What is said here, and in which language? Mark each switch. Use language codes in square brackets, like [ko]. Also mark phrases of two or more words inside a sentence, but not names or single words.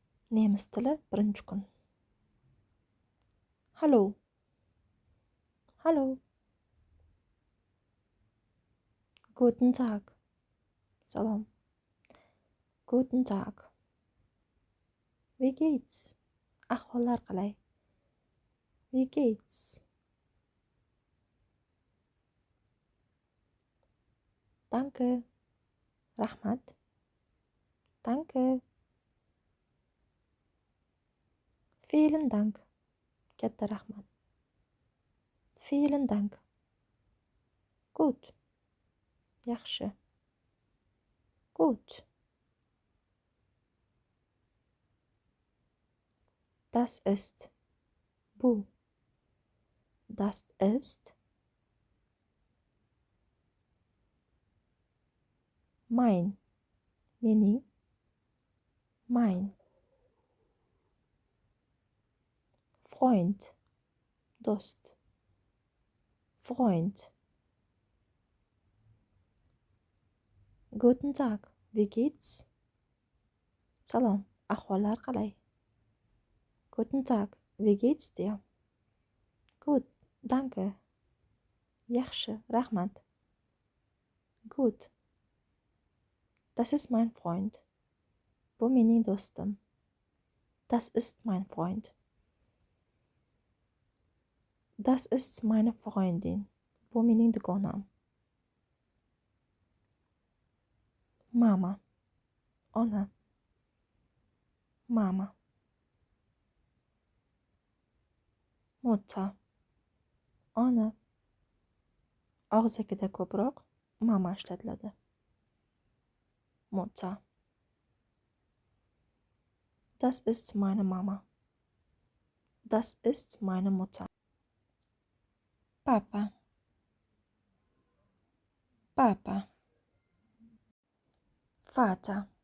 [uz] Nemis tili birinchi kun. [de] Hallo. Hallo. Guten Tag. Salom. Guten Tag. Wie geht's? [uz] Ahvollar qalay? [de] Wie geht's? Danke. [uz] Rahmat. Danke. [de] Vielen Dank. [uz] Katta rahmat. [de] Vielen Dank. Gut. Yaxshi. Gut. Das ist. Bu. Das ist. Mein. [uz] Mening. Mein. [de] Freund. [uz] Dost. Freund. [de] Guten Tag. Wie geht's? [uz] Salom. Ahvollar qalay? [de] Guten Tag. Wie geht's dir? Gut. Danke. [uz] Yaxshi. Rahmat. [de] Gut. Das ist mein Freund. [uz] Bu mening do'stim. [de] Das ist mein Freund. Das ist meine Freundin. [uz] Bu mening dugonam. Mama. Ona. Mama. [de] Mutter. [uz] Ona. Og'zakida ko'proq mama ishlatiladi. [de] Mutter. Das ist meine Mama. Das ist meine Mutter. Papa. Papa. Vater.